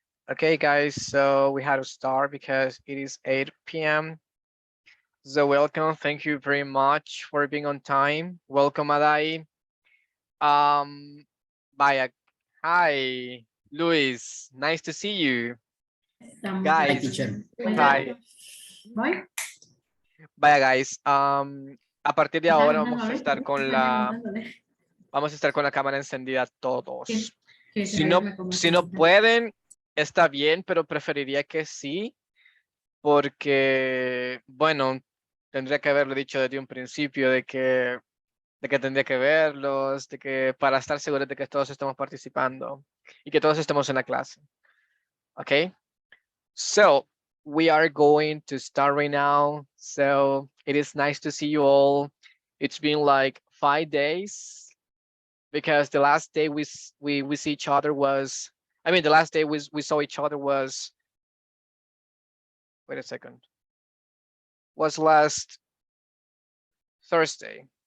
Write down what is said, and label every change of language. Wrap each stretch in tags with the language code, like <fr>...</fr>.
<en>Okay, guys, so we had to start because it is 8 p.m. So welcome, thank you very much for being on time. Welcome, Adai. Vaya, hi, Luis, nice to see you. Hi, Guys, teacher. hi.</en> <es>Vaya, guys, a partir de ahora vamos a estar con la cámara encendida todos. Si no pueden, está bien, pero preferiría que sí, porque, bueno, tendría que haberlo dicho desde un principio de que tendría que verlos, de que para estar seguros de que todos estamos participando y que todos estemos en la clase.</es> <en>Okay, so we are going to start right now. So it is nice to see you all. It's been like 5 days because the last day we see each other was, I mean, the last day we saw each other was, wait a second, was last Thursday.</en>